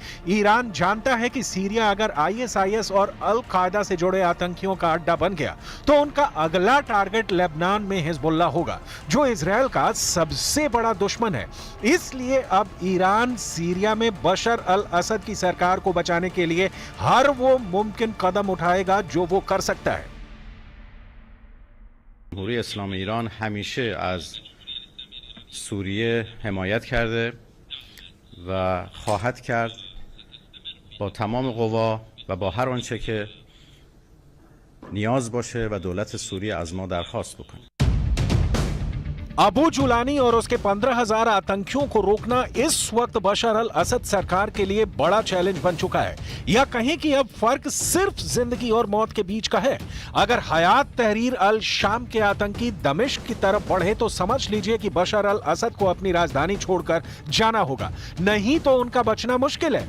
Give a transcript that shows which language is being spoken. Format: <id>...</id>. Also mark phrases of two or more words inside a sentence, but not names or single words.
<hi>ईरान जानता है कि सीरिया अगर आईएसआईएस और अल कायदा से जुड़े आतंकियों का अड्डा बन गया तो उनका अगला टारगेट लेबनान में हिजबुल्ला होगा, जो इजरायल का सबसे बड़ा दुश्मन है। इसलिए अब ईरान सीरिया में बशर अल असद की सरकार को बचाने के लिए हर वो मुमकिन कदम उठाएगा जो वो कर सकता है।</hi> <fa>جمهوری اسلامی ایران همیشه از سوریه حمایت کرده و خواهد کرد با تمام قوا و با هر آنچه که نیاز باشه و دولت سوریه از ما درخواست بکنه.</fa> <hi>अबू जुलानी और उसके 15,000 आतंकियों को रोकना इस वक्त बशर अल असद सरकार के लिए बड़ा चैलेंज बन चुका है, या कहें कि अब फर्क सिर्फ जिंदगी और मौत के बीच का है। अगर हयात तहरीर अल शाम के आतंकी दमिश्क की तरफ बढ़े तो समझ लीजिए कि बशर अल असद को अपनी राजधानी छोड़कर जाना होगा, नहीं तो उनका बचना मुश्किल है।</hi>